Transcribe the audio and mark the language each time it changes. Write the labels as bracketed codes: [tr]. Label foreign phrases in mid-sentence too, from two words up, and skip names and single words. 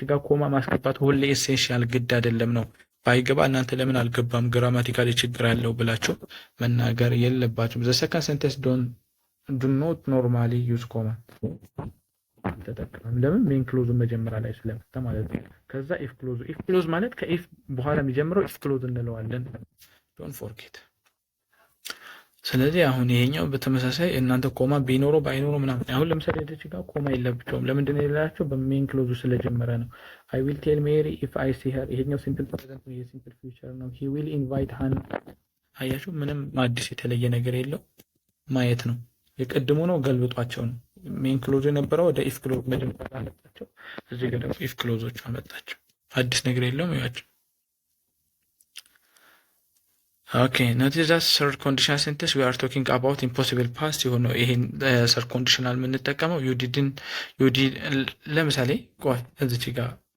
[am] ጋር ኮማ ማስገባት ሁሌ ኢሴንሻል ግድ አይደለም ነው። ባይገባ እናንተ ለምን አልገባም ግራማቲካሊ ችግር አለው ብላችሁ መናገር የለባችሁም። [en] the second sentence do not normally use comma [am] ተጠቅመም። ለምን ሜን ክሎዙ መጀመሪያ ላይ ስለመጣ ማለት ነው። ከዛ [en] if clause [am] ማለት ከኢፍ በኋላ የሚጀምረው ኢፍ ክሎዝ እንለዋለን። [en] don't forget። [am] ስለዚህ አሁን ይሄኛው በተመሳሳይ እናንተ ኮማ ቢኖረው ባይኖረው ምናምን አሁን ለምሳሌ እዚህ ጋር ኮማ የለባቸውም። ለምንድን ነው የሌላቸው? በሜን ክሎዙ ስለጀመረ ነው። [en] I will tell Mary if I see her። [am] ይሄኛው [en] simple present [am] ነው፣ የሲምፕል ፊውቸር ነው። [en] he will invite her። [am] አያችሁ ምንም አዲስ የተለየ ነገር የለው፣ ማየት ነው። የቀድሞ ነው ገልብጧቸው ነው። [en] main clause [am] የነበረው ወደ [en] if clause [am] መጀመሪያ አመጣቸው፣ እዚህ ጋር ደግሞ ኢፍ ክሎዞቹ አመጣቸው። አዲስ ነገር የለውም። ያችሁ [en] okay notice that third conditional sentence we are talking about impossible past [am] የሆነው ይሄን [en] third conditional [am] የምንጠቀመው [en] you did [am] ለምሳሌ ቆይ እዚች ጋር